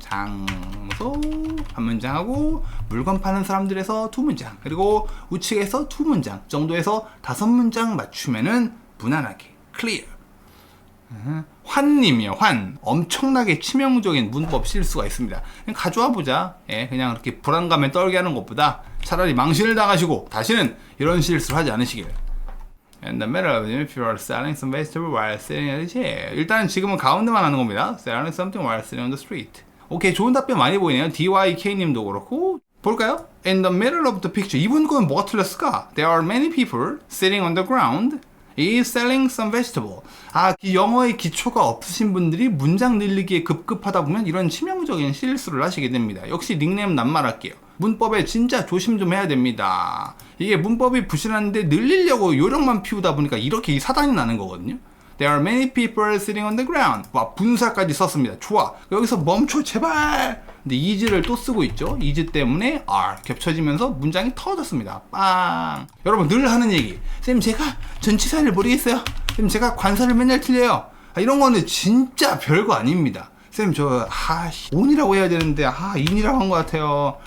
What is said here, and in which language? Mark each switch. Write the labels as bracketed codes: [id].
[ko] 장소 한 문장 하고 물건 파는 사람들에서 두 문장 그리고 우측에서 두 문장 정도에서 5문장 맞추면은 무난하게 clear. 환님이요. 환. 엄청나게 치명적인 문법 실수가 있습니다. 그냥 가져와 보자. 예, 그냥 그렇게 불안감에 떨게 하는 것보다 차라리 망신을 당하시고 다시는 이런 실수를 하지 않으시길. [en] In the middle of the if you are selling some vegetable while sitting at the chair. [ko] 일단 지금은 가운데만 하는 겁니다. [en] Selling something while sitting on the street. [ko] 오케이, 좋은 답변 많이 보이네요. DYK님도 그렇고. 볼까요? [en] In the middle of the picture. [ko] 이분 건 뭐가 틀렸을까? [en] There are many people sitting on the ground. is selling some vegetable. [ko] 아, 영어의 기초가 없으신 분들이 문장 늘리기에 급급하다 보면 이런 치명적인 실수를 하시게 됩니다. 역시 닉네임 낱말할게요. 문법에 진짜 조심 좀 해야 됩니다. 이게 문법이 부실한데 늘리려고 요령만 피우다 보니까 이렇게 사단이 나는 거거든요. [en] There are many people sitting on the ground. [ko] 와, 분사까지 썼습니다. 좋아. 여기서 멈춰, 제발. 근데 is를 또 쓰고 있죠. is 때문에 are 겹쳐지면서 문장이 터졌습니다. 빵. 여러분 늘 하는 얘기. 쌤, 제가 전치사를 모르겠어요. 쌤, 제가 관사를 맨날 틀려요. 이런 거는 진짜 별거 아닙니다. 쌤, 저 on이라고 해야 되는데 in이라고 한 것 같아요.